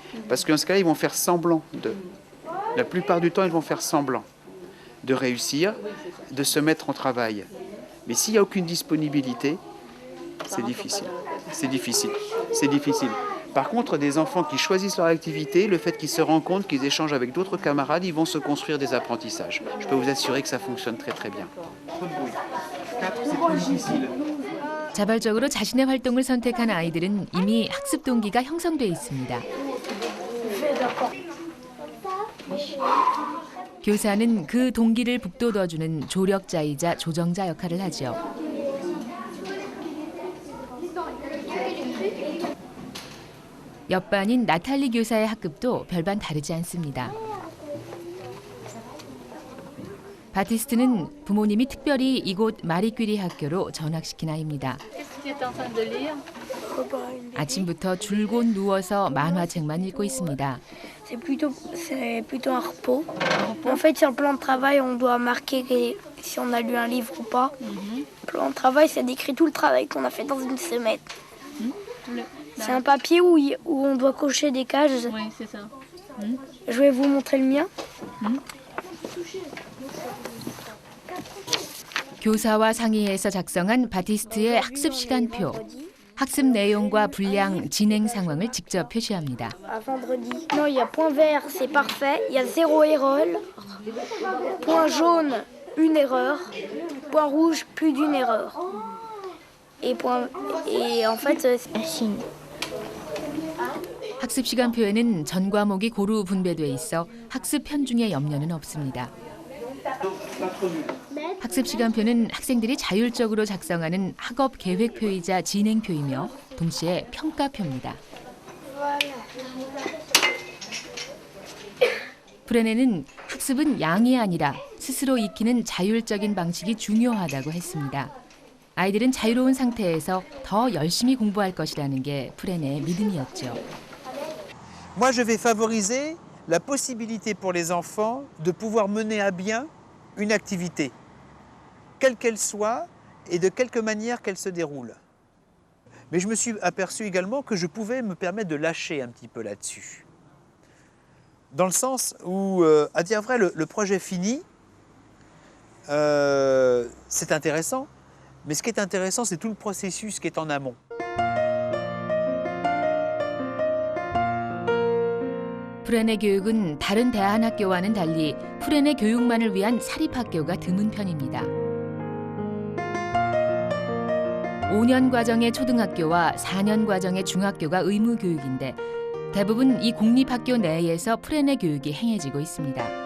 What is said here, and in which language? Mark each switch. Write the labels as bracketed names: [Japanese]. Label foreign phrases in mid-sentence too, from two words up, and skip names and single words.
[French] Parce qu'en ce cas-là, ils vont faire semblant de. La plupart du temps, ils vont faire semblant de réussir, de se mettre en travail. Mais s'il n'y a aucune disponibilité, c'est difficile. C'est difficile. C'est difficile. Par contre, des enfants qui choisissent leur activité, le fait qu'ils se rendent compte qu'ils échangent avec d'autres camarades, ils vont se construire des apprentissages. Je peux vous assurer que ça fonctionne très très bien. [Korean] 자발적으로 자신의 활동을 선택한 아이들은 이미 학습 동기가 형성돼 있습니다. 교사는 그 동기를 북돋워주는 조력자이자 조정자 역할을 하죠. 옆반인 나탈리 교사의 학급도 별반 다르지 않습니다. 바티스트는 부모님이 특별히 이곳 마리 퀴리 학교로 전학시킨 아이입니다. 아침부터 줄곧 누워서 만화책만 읽고 있습니다. [French] C'est plutôt un repos. En fait, sur le plan de travail, on doit marquer si on a lu un livre ou pas. Le plan de travail, ça décrit tout le travail qu'on a fait dans une semaine. C'est un papier où on doit cocher des cases. Oui, c'est ça. Je vais vous montrer le mien. [Korean] 교사와 상의해서 작성한 바티스트의 학습 시간표. 학습 내용과 분량, 진행 상황을 직접 표시합니다. [French] À vendredi. Non, il y a point vert, c'est parfait. Il y a 0 erreur. Point jaune, une erreur. Point rouge, plus d'une erreur. Et en fait, c'est un signe. [Korean] 학습 시간표에는 전 과목이 고루 분배돼 있어 학습 편중에 염려는 없습니다. 학습 시간표는 학생들이 자율적으로 작성하는 학업 계획표이자 진행표이며 동시에 평가표입니다. 프레네는 학습은 양이 아니라 스스로 익히는 자율적인 방식이 중요하다고 했습니다. 아이들은 자유로운 상태에서 더 열심히 공부할 것이라는 게 프레네의 믿음이었죠. [French] Moi, je vais favoriser la possibilité pour les enfants de pouvoir mener à bien une activité, quelle qu'elle soit et de quelque manière qu'elle se déroule. Mais je me suis aperçu également que je pouvais me permettre de lâcher un petit peu là-dessus. Dans le sens où, à dire vrai, le projet fini, c'est intéressant, mais ce qui est intéressant, c'est tout le processus qui est en amont. [Korean] 프렌의 교육은 다른 대안학교와는 달리 프렌의 교육만을 위한 사립학교가 드문 편입니다. 5년 과정의 초등학교와 4년 과정의 중학교가 의무 교육인데 대부분 이 공립학교 내에서 프렌의 교육이 행해지고 있습니다.